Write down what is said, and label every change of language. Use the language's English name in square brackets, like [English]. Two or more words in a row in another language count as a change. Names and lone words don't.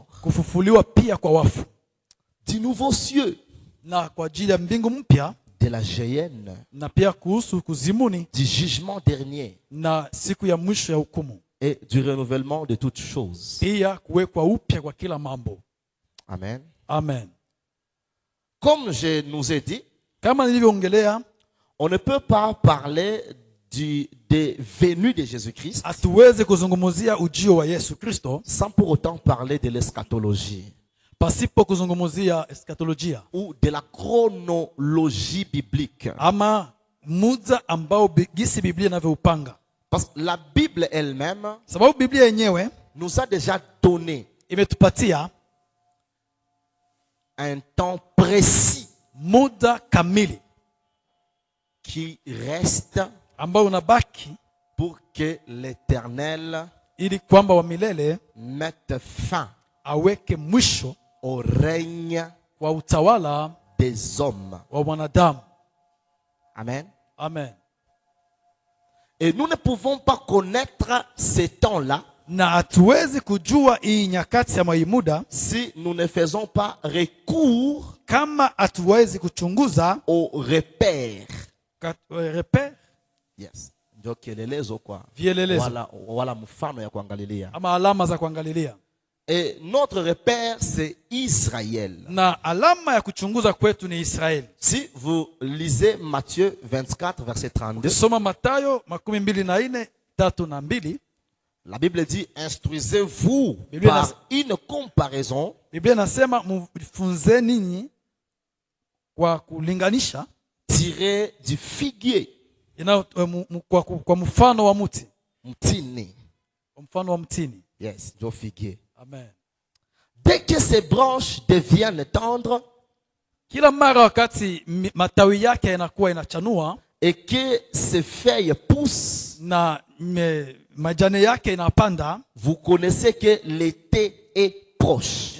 [Swahili] kufufuliwa pia kwa wafu, [French] du nouveau cieux, [Swahili] na kwa ajili ya mbingu mpya, [French] de la géhenne, [Swahili] na pia kuhusu kuzimuni [French] du jugement dernier [Swahili] na siku ya mwisho ya hukumu, [French] et du renouvellement de toutes choses. [Swahili] pia kuwekwa upya kwa kila mambo. Amen. Amen. [French] Comme je nous ai dit, [Swahili] Kama nilivyoongelea, [French] on ne peut pas parler des venues de Jésus-Christ [Swahili] hatuwezi kuzungumzia ujio wa Yesu Kristo [French] sans pour autant parler de l'eschatologie [Swahili] pasipo kuzungumzia eskatolojia [French] ou de la chronologie biblique. [Swahili] ama muda ambao gisi Biblia inavyoupanga. [French] Parce que la Bible elle-même [Swahili] Sababu Biblia yenyewe [French] nous a déjà donné [Swahili] imetupatia [French] un temps précis [Swahili] muda kamili [French] qui reste [Swahili] ambao unabaki [French] pour que l'Éternel [Swahili] ili kwamba wa milele [French] mette fin [Swahili] aweke mwisho [French] au règne [Swahili] wa utawala [French] des hommes. [Swahili] wa wanadamu. Amen. Amen. [French] Et nous ne pouvons pas connaître ces temps-là [Swahili] Na hatuwezi kujua hii nyakati ya muda [French] si nous ne faisons pas recours [Swahili] kama hatuwezi kuchunguza [French] aux repères. [Swahili] repere Yes. Ndio kielelezo kwa vielelezo wala mfano ya kuangalilia. ama alama za kuangalilia. [French] Et notre repère c'est Israël. [Swahili] Na alama ya kuchunguza kwetu ni Israeli. [French] Si vous lisez Matthieu 24 verset 32, [Swahili] Soma Mathayo 24:3-2. [French] la Bible dit instruisez-vous [Swahili] Biblia [French] par une comparaison [Swahili] Biblia inasema mfunzeni ninyi kwa kulinganisha [French] tirée du figuier. [Swahili] Kwa mfano wa mti. Mtini. Mfano wa mtini. Yes, [French] du figuier. Amen. Dès que ces branches deviennent tendres [Swahili] Kila mara wakati matawi yake yanakuwa inachanua [French] et que ces feuilles poussent, [Swahili] na majani yake inapanda, [French] vous connaissez que l'été est proche.